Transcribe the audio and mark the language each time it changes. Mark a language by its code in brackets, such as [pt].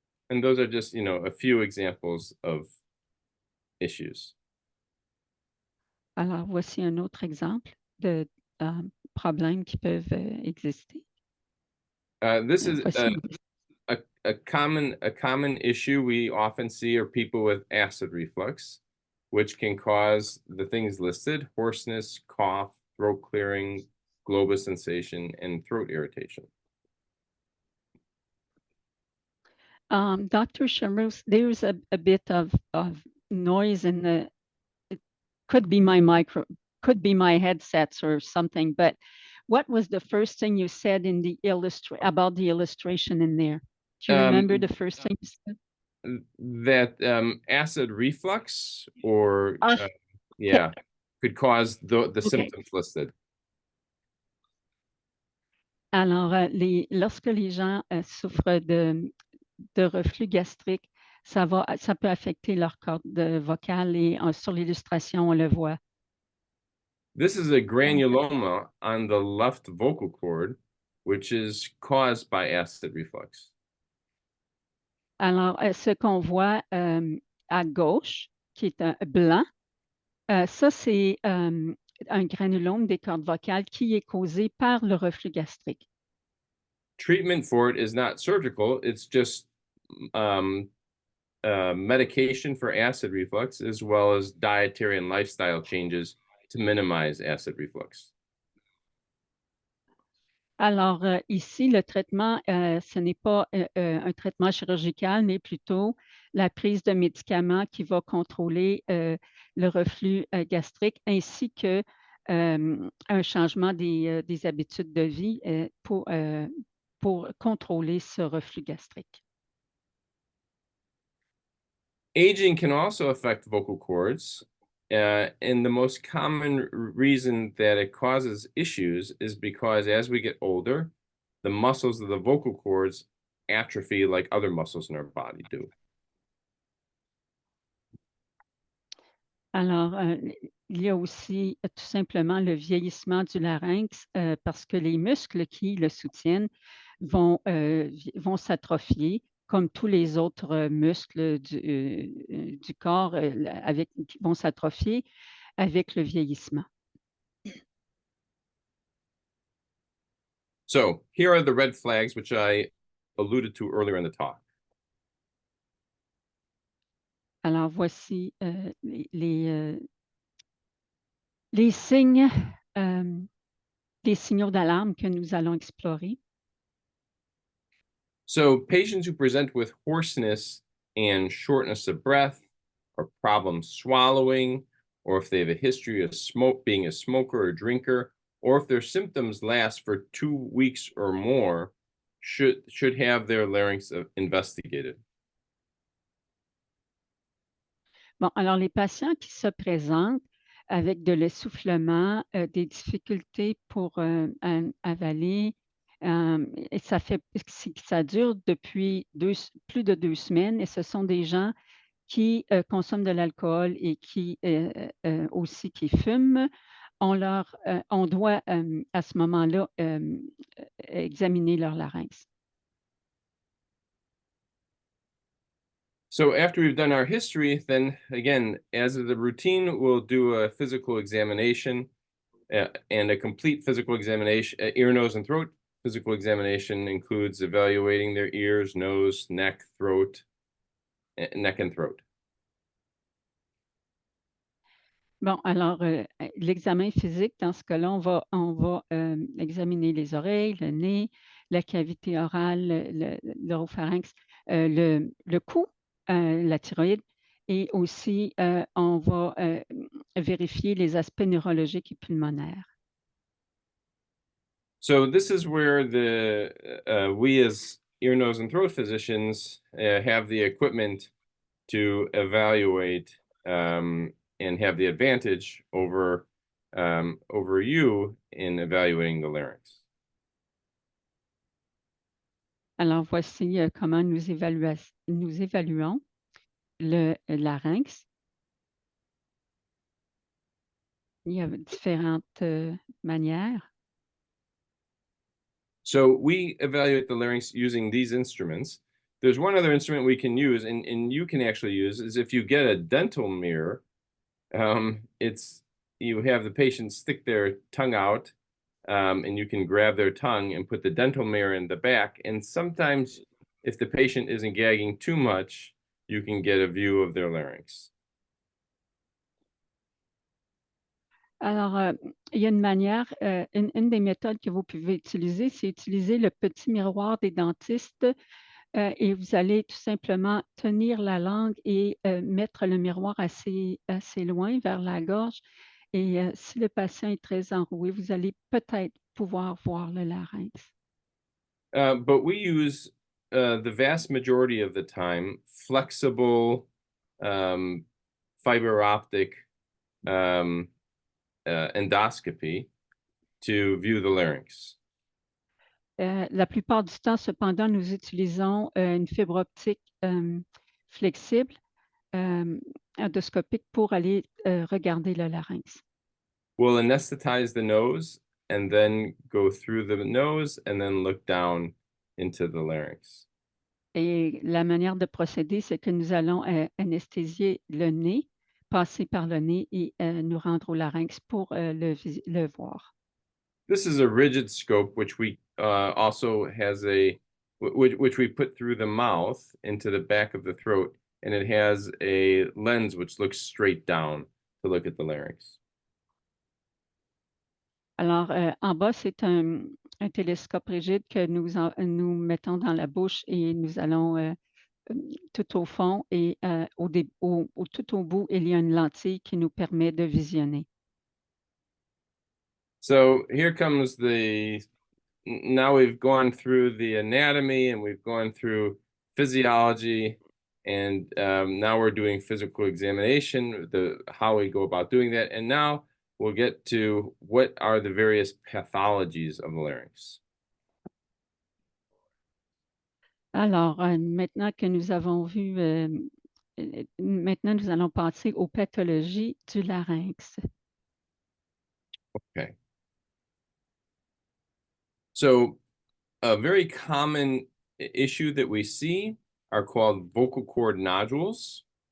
[en] And those are just, a few examples of issues. [fr] Alors, voici un autre exemple de problèmes qui peuvent exister. [en] This is [fr] Voici [en] a common issue we often see are people with acid reflux, which can cause the things listed: hoarseness, cough, throat clearing, globus sensation, and throat irritation. Dr. Charous, there's a bit of noise in the, it could be my headsets or something, but what was the first thing you said in the about the illustration in there? Do you remember the first thing you said? That acid reflux, or yeah, could cause the Okay. symptoms listed. [fr] Alors, lorsque les gens souffrent de reflux gastrique, ça peut affecter leur corde vocale et sur l'illustration, on le voit. [en] This is a granuloma on the left vocal cord, which is caused by acid reflux. [fr] Alors, ce qu'on voit à gauche, qui est un blanc, ça, c'est un granulome des cordes vocales qui est causé par le reflux gastrique. [en] Treatment for it is not surgical, it's just medication for acid reflux, as well as dietary and lifestyle changes to minimize acid reflux. [fr] Alors, ici, le traitement, ce n'est pas un traitement chirurgical, mais plutôt la prise de médicaments qui va contrôler le reflux gastrique ainsi que un changement des habitudes de vie pour contrôler ce reflux gastrique. [en] Aging can also affect vocal cords, and the most common reason that it causes issues is because as we get older, the muscles of the vocal cords atrophy like other muscles in our body do. [fr] Alors, il y a aussi tout simplement le vieillissement du larynx parce que les muscles qui le soutiennent vont s'atrophier comme tous les autres muscles du corps qui vont s'atrophier avec le vieillissement. [en] So here are the red flags, which I alluded to earlier in the talk. [fr] Alors, voici les signes, les signaux d'alarme que nous allons explorer. [en] So patients who present with hoarseness and shortness of breath, or problems swallowing, or if they have a history of being a smoker or drinker, or if their symptoms last for 2 weeks or more, should have their larynx investigated. [fr] Bon, alors les patients qui se présentent avec de l'essoufflement, des difficultés pour avaler, et ça dure depuis plus de 2 semaines et ce sont des gens qui consomment de l'alcool et qui aussi qui fument. On doit à ce moment-là examiner leur larynx. [en] So after we've done our history, then again, as of the routine, we'll do a physical examination and a complete physical examination, ear, nose, and throat. Physical examination includes evaluating their ears, nose, neck, throat, neck and throat. [fr] Bon, alors, l'examen physique, dans ce cas-là, on va examiner les oreilles, le nez, la cavité orale, l'oropharynx, le cou, la thyroïde, et aussi, on va vérifier les aspects neurologiques et pulmonaires. [en] So this is where we as ear, nose, and throat physicians have the equipment to evaluate and have the advantage over you in evaluating the larynx. [fr] Alors, voici comment nous évaluons le larynx. Il y a différentes manières. [en] So we evaluate the larynx using these instruments. There's one other instrument we can use, and you can actually use, is if you get a dental mirror, you have the patient stick their tongue out, and you can grab their tongue and put the dental mirror in the back. And sometimes, if the patient isn't gagging too much, you can get a view of their larynx. [fr] Alors, il y a une manière, une des méthodes que vous pouvez utiliser, c'est utiliser le petit miroir des dentistes et vous allez tout simplement tenir la langue et mettre le miroir assez loin vers la gorge. Et si le patient est très enroué, vous allez peut-être pouvoir voir le larynx. [en] But we use the vast majority of the time flexible fiber optic endoscopy to view the larynx. [fr] La plupart du temps, cependant, nous utilisons une fibre optique flexible, endoscopique, pour aller regarder le larynx. [en] We'll anesthetize the nose and then go through the nose and then look down into the larynx. [fr] Et la manière de procéder, c'est que nous allons anesthésier le nez, passer par le nez et nous rendre au larynx pour le voir. [en] This is a rigid scope, which we also has which we put through the mouth into the back of the throat, and it has a lens which looks straight down to look at the larynx. [fr] Alors, en bas, c'est un télescope rigide que nous mettons dans la bouche et nous allons tout au fond et tout au bout, il y a une lentille qui nous permet de visionner. [en] So here comes now we've gone through the anatomy and we've gone through physiology, and now we're doing physical examination, how we go about doing that. And now we'll get to what are the various pathologies of the larynx. [fr] Alors, maintenant que nous avons vu, maintenant nous allons passer aux pathologies du larynx. [en] Okay. So a very common issue that we see are called vocal cord nodules.